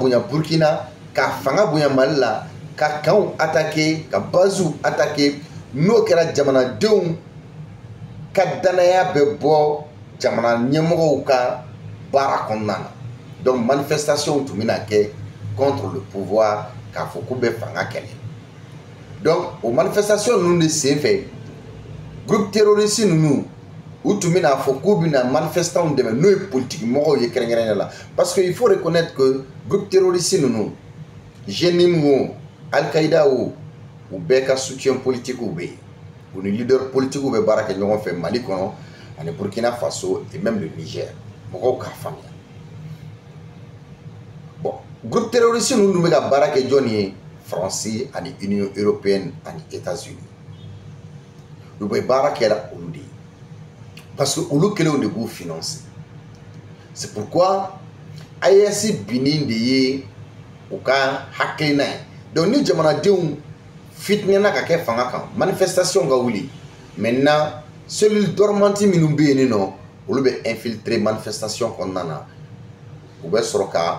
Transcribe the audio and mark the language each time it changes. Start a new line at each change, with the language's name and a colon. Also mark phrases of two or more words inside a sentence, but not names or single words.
Bambara: bonya Burkina ka fanga bonya Mali la ka kanw attaquer ka basew attaquer n'o kɛra jamanadenw ka danaya bɛ bɔ jamana ɲɛmɔgɔw ka baara kɔnɔna na donc manifestation tun bɛna kɛ
French: contre le pouvoir
Bambara: k'a fɔ k'u bɛ fanga kɛlɛ donc o manifestation ninnu de sen fɛ
French: groupe terroriste
Bambara: ninnu u tun bɛna fɔ k'u bɛna manifestants dɛmɛ n'o ye politique mɔgɔw ye kɛrɛnkɛrɛnnen la
French: parce que il faut reconnaître que groupe terroriste
Bambara: ninnu Jenim o Al-Qaïda o u bɛɛ ka
French: soutien politique
Bambara: bɛ yen u ni
French: leader politique
Bambara: bɛ baara kɛ ɲɔgɔn fɛ Mali kɔnɔ ani Burkina Faso
French: et même le
Bambara: Niger mɔgɔw k'a faamuya bon
French: groupe terroriste
Bambara: ninnu bɛ ka baara kɛ jɔn ye France ani Union européenne ani États-Unis u bɛ baara kɛla olu de ye
French: parce que
Bambara: olu kelenw de b'u financer
French: c'est pourquoi
Bambara: AES binni de ye u ka hakilina ye donc ni jamanadenw fitinɛna ka kɛ fanga kan manifestation ka wuli
French: maintenant cellule dormante
Bambara: minnu bɛ yen nɔ olu bɛ
French: infiltrer manifestation
Bambara: kɔnɔna na u bɛ sɔrɔ ka